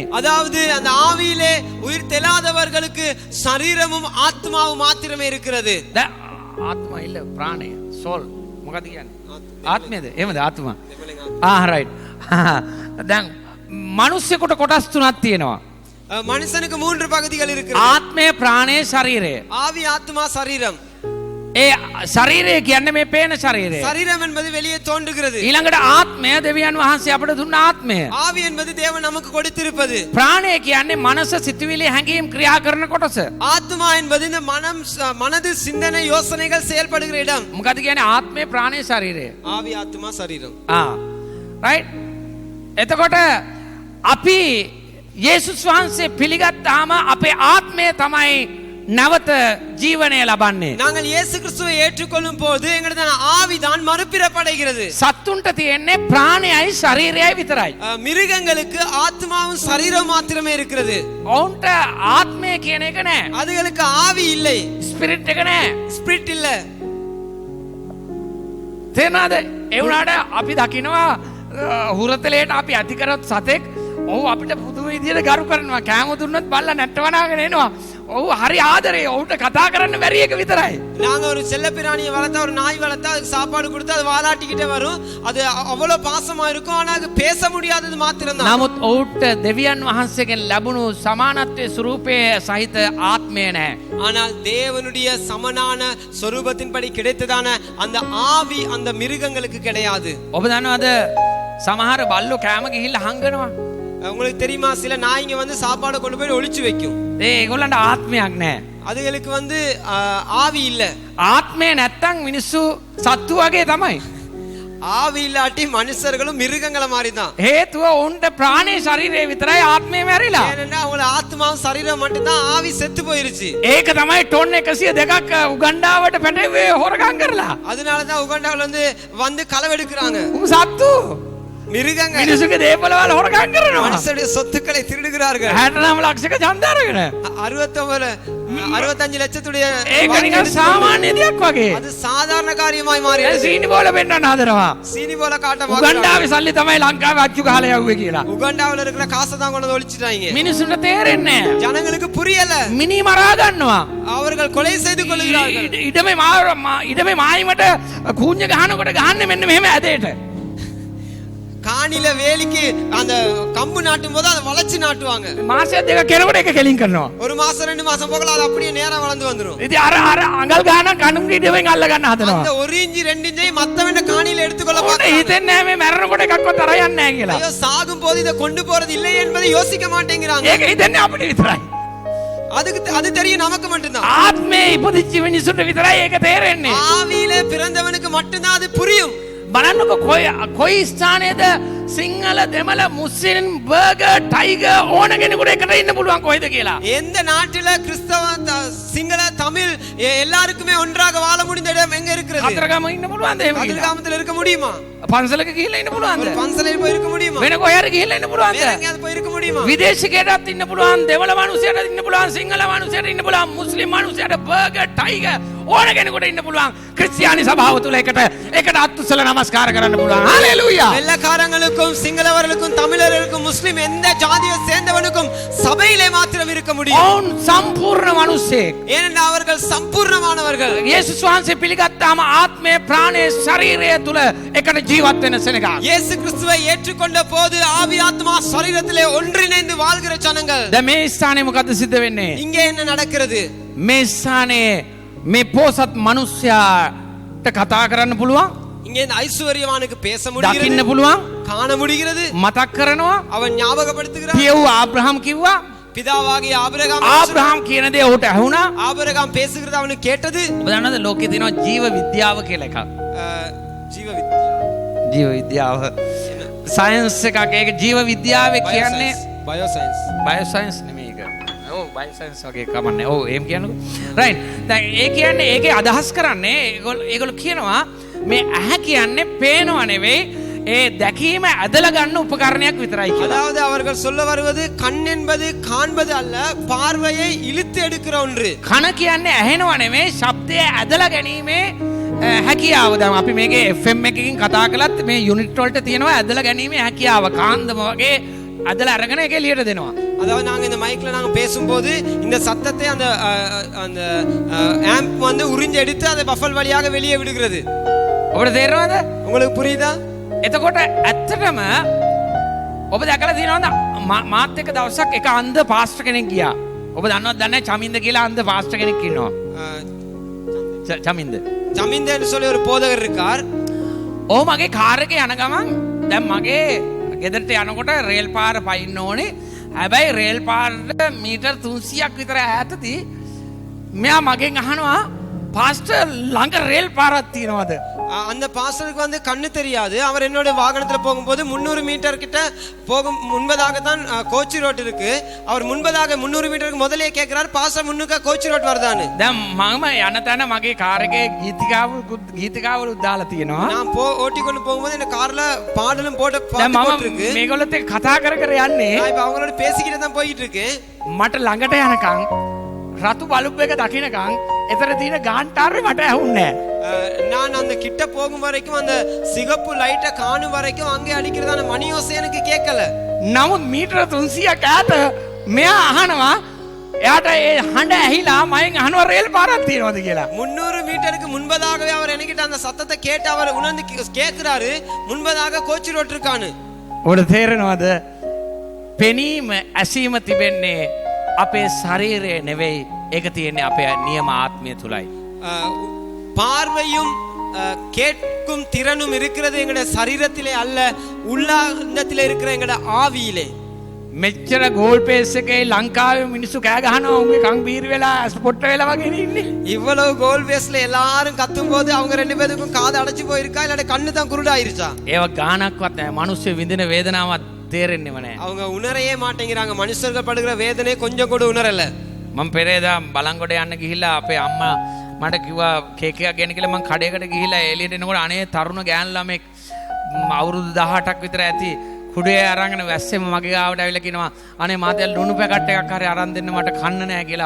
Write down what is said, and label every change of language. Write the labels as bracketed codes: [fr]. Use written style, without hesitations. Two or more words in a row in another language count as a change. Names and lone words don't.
[ta] அதாவது அந்த ஆவியிலே உயிர் தெளாதவர்களுக்கு சரீரமும் ஆத்மாவும் மாத்திரமே இருக்கிறது. ஆத்மா இல்ல பிராணය [si] soul මොකද කියන්නේ? ආත්මයද? එහෙමද ආත්මා? රයිට්. දැන් මිනිස්සෙකුට කොටස් තුනක් තියෙනවා. [ta] மனுஷனுக்கு மூன்று பகுதிகள் இருக்கிறது. [si] ආත්මය, ප්‍රාණය, ශරීරය. [ta] ஆவி, ஆத்மா, சரீரம். [si] ඒ ශරීරය කියන්නේ මේ පේන ශරීරය. [ta] சரீரம் என்பது வெளியே தோன்றுகிறது. [si] ඊළඟට ආත්මය දෙවියන් වහන්සේ අපට දුන්න ආත්මය. [ta] ஆவி என்பது தேவன் நமக்கு கொடுத்திருப்பது. [si] ප්‍රාණය කියන්නේ මනස, සිතුවිලි, හැඟීම් ක්‍රියා කරන කොටස. [ta] ஆத்மா என்பது இந்த மனது, சிந்தனை, யோசனைகள் செயல்படுகிற இடம். [si] මොකද කියන්නේ ආත්මය, ප්‍රාණය, ශරීරය. [ta] ஆவி, ஆத்மா, சரீரம். [si] රයිට්. එතකොට අපි යේසුස් වහන්සේ පිළිගත්තාම අපේ ආත්මය තමයි නැවත ජීවනය ලබන්නේ. [ta] நாங்கள் இயேசு கிறிஸ்துவை ஏற்றுக்கொள்ளும் போது எங்களுடைய ஆவிதான் மறுபிறப்படைகிறது. [si] සත්තුන්ට තියෙන්නේ ප්‍රාණයයි ශරීරයයි විතරයි. [ta] மிருகங்களுக்கு ஆத்மாவும் சரீரம் மாத்திரமே இருக்கிறது. [si] ඔවුන්ට ආත්මය කියන එක නෑ. [ta] அதுகளுக்கு ஆவி இல்லை. [si] ස්පිරිට් එක නෑ. [ta] ஸ்பிரிட் இல்ல. [si] තේරෙනවද? ඒ වුණාට අපි දකිනවා හුරතලයට අපි ඇති කරත් සතෙක් ඔව් අපිට පුදුම විදියට ගරු කරනවා. කෑම දුන්නොත් බල්ලා නැට්ටවනාගෙන එනවා. ඔව් හරි ආදරේ. ඔවුන්ට කතා කරන්න බැරි එක විතරයි. [ta] நாங்க ஒரு செல்லப்பிராணியை வளர்த்தா, ஒரு நாய் வளர்த்தா, அதுக்கு சாப்பாடு கொடுத்தா அது வாலாட்டிக்கிட்டே வரும். அது அவ்வளவு பாசமா இருக்கும். ஆனா அது பேச முடியாதது மாத்திரம்தான். [si] නමුත් ඔවුන්ට දෙවියන් වහන්සේගෙන් ලැබුණු සමානත්වයේ ස්වරූපයේ සහිත ආත්මය නැහැ. [ta] ஆனால் தேவனுடைய சமனான சொரூபத்தின்படி கிடைத்ததான அந்த ஆவி அந்த மிருகங்களுக்கு கிடையாது. [si] ඔබ දන්නවද සමහර බල්ලෝ කෑම ගිහිල්ලා හංගනවා. [ta] உங்களுக்கு தெரியுமா, சில நாய்ங்க வந்து சாப்பாடை கொண்டு போய் ஒளிச்சு வைக்கும். [si] ඒගොල්ලන්ට ආත්මයක් නැහැ. [ta] அதுகளுக்கு வந்து ஆவி இல்ல. [si] ආත්මය නැත්තම් මිනිස්සු සත්තු වගේ තමයි. [ta] ஆவி இல்லாட்டி மனுஷர்களும் மிருகங்கள மாதிரி தான். [si] හේතුව ඔවුන්ට ප්‍රාණය ශරීරය විතරයි ආත්මය මැරිලා. [ta] ஏன்னா அவங்க ஆத்மாவும் சரீரம் மட்டும்தான், ஆவி செத்து போயிருச்சு. [si] ඒක තමයි ටොන් 102ක් උගණ්ඩාවට පැටවේ හොරකම් කරලා. [ta] அதனாலதான் உகாண்டாவுல வந்து களவெடுக்கிறாங்க. [si] උන් සත්තු [ta] மிருகங்கள் [si] මිනිස්සුගේ දේපලවල හොරකම් කරනවා. [ta] மனுஷருடைய சொத்துக்களை திருடுகிறார்கள். [si] 69 ලක්ෂක ඡන්ද අරගෙන. [ta] 65 லட்சத்துடைய [si] ඒක නිකන් සාමාන්‍ය දෙයක් වගේ. [ta] அது சாதாரண காரியமாய் மாறியது. [si] සීනි බෝල පෙන්නන්න හදනවා. [ta] சீனி போல காட்ட [si] උගණ්ඩාවේ සල්ලි තමයි ලංකාවේ අච්චු ගහලා යවුවේ කියලා. [ta] உகாண்டாவுல இருக்கிற காசை தான் கொண்டு ஒளிச்சிட்டாங்க. [si] මිනිස්සුන්ට තේරෙන්නේ නැහැ. [ta] ஜனங்களுக்கு புரியல. [si] මිනි මරා ගන්නවා. [ta] அவர்கள் கொலை செய்து கொள்கிறார்கள். [si] ඉඩමේ මායිමට කූඤ්ඤ ගහනකොට ගහන්නේ මෙන්න මෙහෙම ඇදේට. [ta] காணில வேலிக்கு அந்த கம்பு நாட்டும் போது அதை வளைச்சு நாட்டுவாங்க. [si] මාසයක් දෙකක් කෙනකොට එක කෙලින් කරනවා. [ta] ஒரு மாசம் 2 மாசம் போகல அது அப்படியே நேரா வளர்ந்து வந்துரும். [si] ඉතින් අර අඟල් ගහන කණුම් ඉඩමෙන් අල්ල ගන්න හදනවා. [ta] அந்த 1 இன்ச் 2 இன்ச்சை மத்தவன காணில எடுத்துக்கொள்ள [si] උන්ට [ta] பார்க்கறாங்க. [si] හිතෙන්නේ නැහැ මේ මැරෙනකොට එකක්වත් අර යන්නේ නැහැ කියලා. [ta] ஐயோ சாகும் போது இத கொண்டு போறது இல்லை என்பதை யோசிக்க மாட்டேங்கிறாங்க. [si] ඒක හිතන්නේ අපිට විතරයි. [ta] அது தெரியும் நமக்கு மட்டும்தான். [si] ආත්මේ ඉපදිච්ච මිනිසුන්ට විතරයි ඒක තේරෙන්නේ. [ta] ஆவியிலே பிறந்தவனுக்கு மட்டும்தான் அது புரியும். [si] බලන්නකො කොයි ස්ථානයේද සිංහල දෙමළ මුස්ලිම් බර්ගර් ටයිගර් ඕන කෙනෙකුට එකට ඉන්න පුළුවන් කොහෙද කියලා. [ta] எந்த நாட்டில கிறிஸ்தவ சிங்கள தமிழ் எல்லாருக்குமே ஒன்றாக வாழ முடிந்த இடம் எங்க இருக்கிறது? [si] කතරගම ඉන්න පුළුවන්ද එහෙම ගිහිල්ලා? [ta] கதிர்காமத்தில் இருக்க முடியுமா? [si] පන්සලක ගිහිල්ලා ඉන්න පුළුවන්ද? [ta] ஒரு பன்சலையில் போய் இருக்க முடியுமா? [si] වෙන කොහේ හරි ගිහිල්ලා ඉන්න පුළුවන්ද? வேற எங்கேயாவது போய் இருக்க முடியுமா? විදේශිකයටත් ඉන්න පුළුවන්, දෙමළ මිනිසයාට ඉන්න පුළුවන්, සිංහල මිනිසයාට ඉන්න පුළුවන්, මුස්ලිම් මිනිසයාට බර්ගර්, ටයිගර් ඕන කෙනෙකුට ඉන්න පුළුවන්. ක්‍රිස්තියානි සභාව තුල එකට අත්උස්සල නමස්කාර කරන්න පුළුවන්. හalleluya. [ta] வெள்ளக்காரங்களுக்கும் சிங்களவர்களுக்கும் தமிழர்களுக்கும் முஸ்லிம் எந்த ஜாதியை சேர்ந்தவனுக்கும் சபையிலே மாத்திரம் இருக்க முடியும். [si] ඔවුන් සම්පූර්ණ මිනිස්සෙක්. [ta] ஏனென்றால் அவர்கள் சம்பூர்ணமானவர்கள். [si] යේසුස් වහන්සේ පිළිගත්තාම ආත්මය, ප්‍රාණය, ශරීරය තුල එකට ජීවත් වෙන සෙනගක්. [ta] இயேசு கிறிஸ்துவை ஏற்றுக்கொண்ட போது ஆவி ஆத்மா சரீரத்திலே ஒன்றிணைந்து வாழ்கிற ஜனங்கள். [si] දැන් මේ ස්ථානේ මොකද්ද සිද්ධ වෙන්නේ? [ta] இங்கே என்ன நடக்கிறது? [si] මේ ස්ථානේ මේ පොසත් මිනිසයාට කතා කරන්න පුළුවන්, [ta] இங்கே இந்த ஐஸ்வர்யவானுக்கு பேச [si] දකින්න [ta] முடிகிறது, [si] පුළුවන්, [ta] காண முடிகிறது, [si] මතක් කරනවා. [ta] அவன் ஞாபகப்படுத்துகிறான். [si] පියව් ආබ්‍රහම් කිව්වා. [ta] பிதாவாகிய ஆபிரகாம் [si] ආබ්‍රහම් කියන දේ ඔහුට ඇහුණා. [ta] ஆபிரகாம் பேசுகிறது அவனுக்கு கேட்டது. [si] ඔබ දන්නවද ලෝකේ තියෙනවා ජීව විද්‍යාව කියලා එකක්. [ta] ஜீவ வித்யா, [si] ජීව විද්‍යාව සයන්ස් එකක්. ඒක ජීව විද්‍යාවේ කියන්නේ [ta] பயோசைன்ஸ். [si] බයෝසයන්ස් නෙමෙයි ඒක. ඔව් බයෝසයන්ස් වගේ කමන්නේ. ඔව් එහෙම කියන්නකෝ. රයිට්. දැන් ඒ කියන්නේ ඒකේ අදහස් කරන්නේ ඒගොල්ලෝ කියනවා මේ ඇහැ කියන්නේ පේනව නෙවෙයි, ඒ දැකීම ඇදලා ගන්න උපකරණයක් විතරයි කියලා. [ta] அதாவது அவர்கள் சொல்ல வருவது கண் என்பது காண்பது அல்ல, பார்வையை இழுத்து எடுக்கிற ஒன்று. [si] කන කියන්නේ ඇහෙනව නෙවෙයි, ශබ්දය ඇදලා ගැනීමේ හැකියාව. දැන් අපි මේකේ FM එකකින් කතා කළත් මේ යුනිට් වලට තියෙනවා ඇදලා ගැනීමේ හැකියාව. කාන්දම වගේ ඇදලා අරගෙන ඒක එළියට දෙනවා. [ta] அதாவது நாங்க இந்த மைக்ல நாங்க பேசும்போது இந்த சத்தத்தை அந்த அந்த ஆம்ப் வந்து உறிஞ்சி எடுத்து அதை பஃபல் வழியாக வெளியே விடுகிறது. [si] ඔබට තේරෙනවද? [ta] உங்களுக்கு புரியுதா? [si] එතකොට ඇත්තටම ඔබ දැකලා තියෙනවද මාත් එක්ක දවසක් එක අන්ධ පාස්ටර් කෙනෙක් ගියා. ඔබ දන්නවද දන්නේ චමින්ද කියලා අන්ධ පාස්ටර් කෙනෙක් ඉන්නවා. චමින්ද. [ta] ஜமீன்தேன்னு சொல்லி ஒரு போதகர் இருக்கார். [si] ඔහු මගේ කාර් එකේ යන ගමන් දැන් මගේ ගෙදරට යනකොට රේල් පාර පයින්න ඕනේ. හැබැයි රේල් පාරට මීටර් 300ක් විතර ඈතදී මෙයා මගෙන් අහනවා පාස්ටර් ළඟ රේල් පාරක් තියෙනවද? [ta] அந்த பாஸ்டருக்கு வந்து கண்ணு தெரியாது. அவர் என்னோட வாகனத்துல போகும்போது 300 மீட்டர் கிட்ட போகும் முன்பதாக தான் கோச்சி ரோட் இருக்கு. அவர் முன்பதாக 300 மீட்டருக்கு முதலே கேட்கிறார், பாஸ்டர் முன்னுக்கு கோச்சி ரோட் வருதான்னு. [si] දැන් මම යන තැන මගේ කාර් එකේ ගීතිකාවලු දාලා තියෙනවා. [ta] நான் ஓட்டி கொண்டு போகும்போது இந்த கார்ல பாடலும் போட்டு [si] දැන් [ta] பாட்டு இருக்கு. [si] මම මේගොල්ලොත් එක්ක කතා කර යන්නේ. [ta] நான் இப்ப அவங்களோட பேசிக்கிட்டு தான் போயிட்டு இருக்கேன். [si] මට ළඟට යනකම් රතු බලුප් එක දකින්නකම් එතන තියෙන ගාන්ටාරේ මට ඇහුන්නේ නැහැ. [ta] நான் அந்த கிட்ட போகும் வரைக்கும் அந்த சிகப்பு லைட்டை காணும் வரைக்கும் அங்கே அடிக்கிறதான மணி ஓசை எனக்கு கேட்கல. [si] නමුත් මීටර 300ක් ඈත මෙයා අහනවා, එයාට ඒ හඬ ඇහිලා මයෙන් අහනවා රේල් පාරක් තියෙනවද කියලා. [ta] 300 மீட்டருக்கு முன்பதாகவே அவர் என்கிட்ட அந்த சத்தத்தை கேட்டு அவர் உணர்ந்து கேட்கிறாரு, முன்பதாக கோச்சி ரோட் இருக்கான்னு. [si] ඔබට තේරෙනවද? පෙනීම ඇසීම තිබෙන්නේ අපේ ශරීරය නෙවෙයි, ඒක තියෙන්නේ අපේ නියම ආත්මය තුලයි. [ta] பார்வையும் கேட்கும் திறனும் இருக்கிறது எங்கட சரீரத்திலே அல்ல, உள்ளாந்தத்திலே இருக்கிற எங்கட ஆவியிலே. [si] මෙච්චර ගෝල් පේස් එකේ ලංකාවේ මිනිස්සු කෑ ගහනවා උන්ගේ කන් බීරි වෙලා ස්පොට් වෙලා වගේ ඉන්නේ. [ta] இவ்வளவு கோல் பேஸ்ல எல்லாரும் கத்தும் போது அவங்க ரெண்டு பேருக்கும் காது அடைச்சு போயிருக்கா இல்ல கண்ணு தான் குருடாயிருச்சா? [si] ඒව ගානක්වත් නැහැ. මිනිස්සු විඳින වේදනාවක් තේරෙන්නේම නැහැ. [ta] அவங்க உணரையே மாட்டேங்கிறாங்க. மனுஷர்கள் படுகிற வேதனை கொஞ்சம் கூட உணரல. [si] මම පෙරේදා බලංගොඩ යන්න ගිහිල්ලා අපේ අම්මා මට කිව්වා කේක් එකක් ගෙන්න කියලා. මං කඩේකට ගිහිල්ලා එළියට එනකොට අනේ තරුණ ගෑනු ළමෙක් අවුරුදු 18ක් විතර ඇති කුඩේ අරගෙන වැස්සෙම මගේ ගාවට ඇවිල්ලා කියනවා අනේ මාතේ ලුණු පැකට් එකක් හරි අරන් දෙන්න මට කන්න නැහැ කියලා.